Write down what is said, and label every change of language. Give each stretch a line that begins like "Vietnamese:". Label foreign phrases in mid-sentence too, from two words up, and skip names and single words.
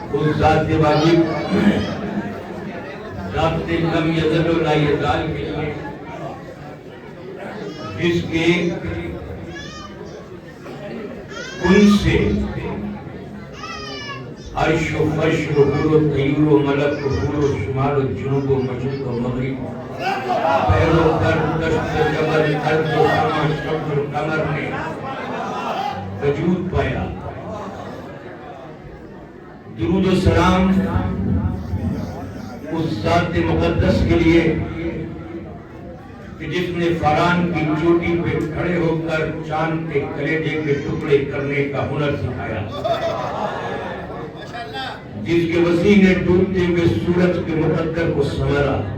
Urdu: اس ذات واجب ذات
Arabic: لم یزل و لا یزال
Urdu: کے لیے جس کے کن سے عرش و فرش و حور و طیور و ملک و حور و شمال و جنوب و مشرق و مغرب پیر و پر دشت و جبل ارض و سما شمس و قمر نے وجود پایا. درود و سلام اس ذات مقدس کے لیے کہ جس نے فاران کی چوٹی پہ کھڑے ہو کر چاند کے کلیجے کے ٹکڑے کرنے کا ہنر سکھایا, جس کے وسیع نے ڈوبتے ہوئے سورج کے مقدر کو سنوارا.